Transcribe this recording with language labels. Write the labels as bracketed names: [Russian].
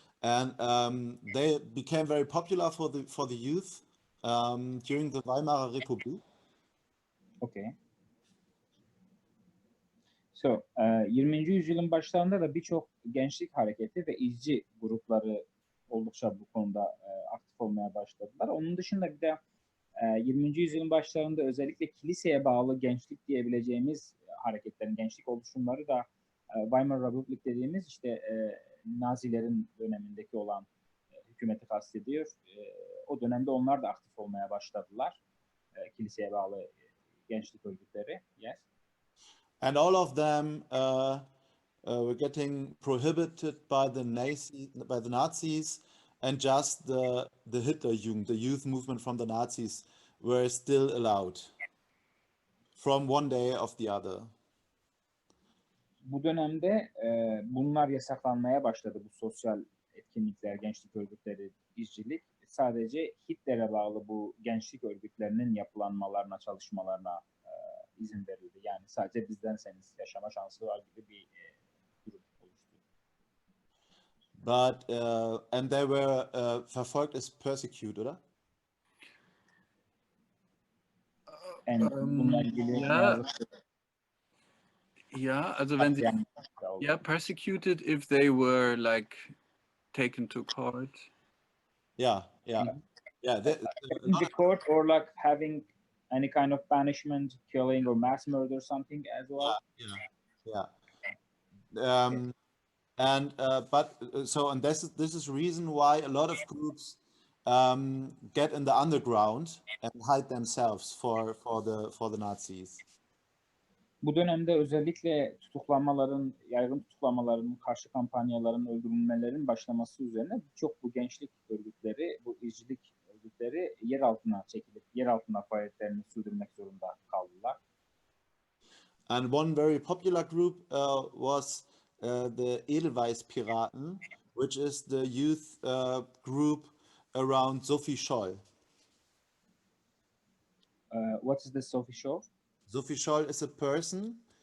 [English] And they became very popular for the youth during the Weimarer Republik. Okay. So, 20. [Turkish] yüzyılın başlarında da birçok gençlik hareketi ve izci grupları oldukça bu konuda aktif olmaya başladılar. Onun dışında bir de 20. yüzyılın başlarında özellikle kiliseye bağlı gençlik diyebileceğimiz hareketlerin, gençlik oluşumları da Weimar Republic dediğimiz işte Nazilerin dönemindeki olan hükümeti kastediyor. O dönemde onlar da aktif olmaya başladılar. Kiliseye bağlı gençlik örgütleri. [English] Yes. And all of them were getting prohibited by the Nazis, and just the Hitlerjugend, the youth movement from the Nazis, were still allowed from one day of the other. [Turkish] Bu dönemde bunlar yasaklanmaya başladı, bu sosyal etkinlikler, gençlik örgütleri, işçilik. Sadece Hitler'e bağlı bu gençlik örgütlerinin yapılanmalarına, çalışmalarına izin verildi. Yani sadece bizderseniz yaşama şansı var gibi bir durum oluştu. [English] But and they were verfolgt as persecuted, oder? [Turkish] Bununla ilgili ne yazık ki [German] Ja, also wenn sie, [English] yeah, persecuted if they were like taken to court. Yeah. In the court, or like having any kind of punishment, killing or mass murder, something as well. Yeah. And this is reason why a lot of groups get in the underground and hide themselves for the Nazis. [Turkish] Bu dönemde özellikle yaygın tutuklanmaların, karşı kampanyaların, öldürülmelerin başlaması üzerine birçok bu gençlik örgütleri, bu izcilik örgütleri yer altına çekilip, yer altında faaliyetlerini sürdürmek zorunda kaldılar. [English] And one very popular group was the Edelweiss-Piraten, which is the youth group around Sophie Scholl. What is the Sophie Scholl? Sophie Scholl is a person.